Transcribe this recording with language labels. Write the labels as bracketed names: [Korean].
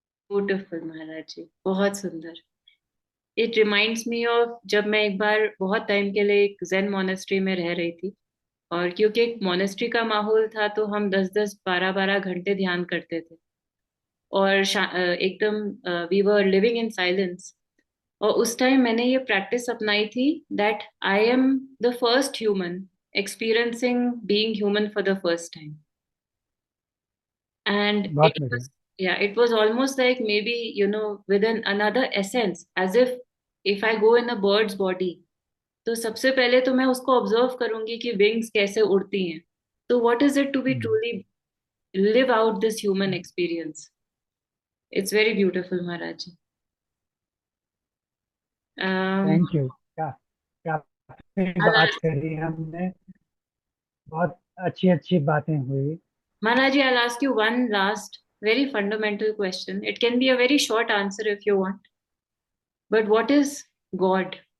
[Hindi] Beautiful महाराज जी, बहुत सुंदर। [English] it reminds me of [Hindi] जब मैं एक बार बहुत टाइम के लिए एक जेन मोनेस्ट्री में रह रही थी, और क्योंकि एक मोनेस्ट्री का माहौल था तो हम 10-10 12-12 घंटे ध्यान करते थे। [English] और एकदम we were living in silence. [Hindi] और उस टाइम मैंने ये प्रैक्टिस अपनाई थी [English] That I am the first human experiencing being human for the first time. And it [Hindi] बहुत बढ़िया। [English] was, yeah, it was almost like maybe, within another essence, as if I go in a bird's body, [Hindi] तो सबसे पहले तो मैं उसको observe करूंगी कि विंग्स कैसे उड़ती हैं। [English] तो what is it to be hmm, truly live out this human experience. It's very beautiful Maharaj ji. um, thank you. [Hindi] क्या काफी बात करी हमने, बहुत अच्छी अच्छी बातें हुई। [English] Maharaj ji, I'll ask you one last very fundamental question. It can be a very short answer if you want, but what is God?